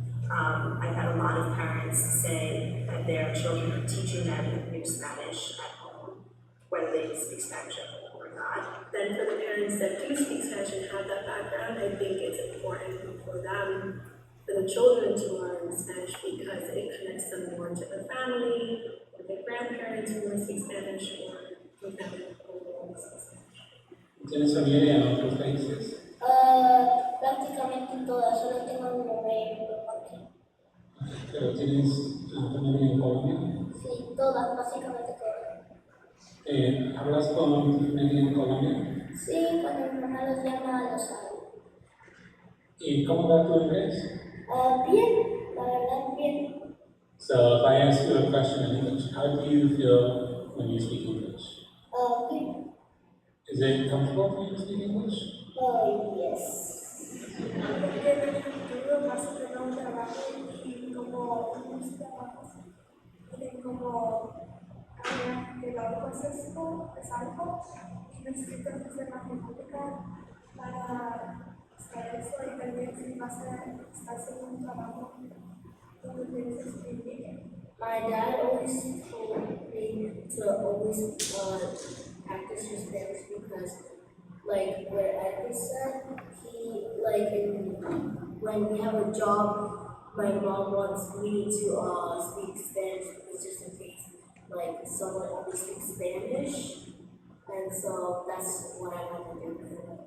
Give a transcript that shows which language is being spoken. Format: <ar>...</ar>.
<en>I've had a lot of parents say that their children are teaching them new Spanish at home, whether they speak Spanish at home or not. Then for the parents that do speak Spanish and have that background, I think it's important for them, for the children to learn Spanish because it connects them more to their family, or their grandparents who want to speak Spanish, or with them who want to speak Spanish.</en> <es>¿Tienes familia en otros países? Prácticamente todas, solo tengo un bebé aquí. ¿Pero tienes familia en Colombia? Sí, todas, básicamente todas. ¿Hablas con tu familia en Colombia? Sí, cuando mi mamá los llama, los hablo. ¿Y cómo va tu inglés? Bien, la verdad, bien.</es> <en>So if I ask you a question in English, how do you feel when you speak English?</en> <es>Bien.</es> <en>Is it comfortable for you to speak English? Yes.</en> <es>Porque en el futuro vas a tener un trabajo y como unos trabajos tienen como que la proceso es algo y necesitas hacer matemática para hacer eso y también si vas a estar haciendo un trabajo donde tienes que escribir.</es> <en>My dad always told me to always practice your Spanish because, like what Edgar said, when we have a job, my mom wants me to speak Spanish just in case, like someone only speaks Spanish, and so that's what I want to do.</en>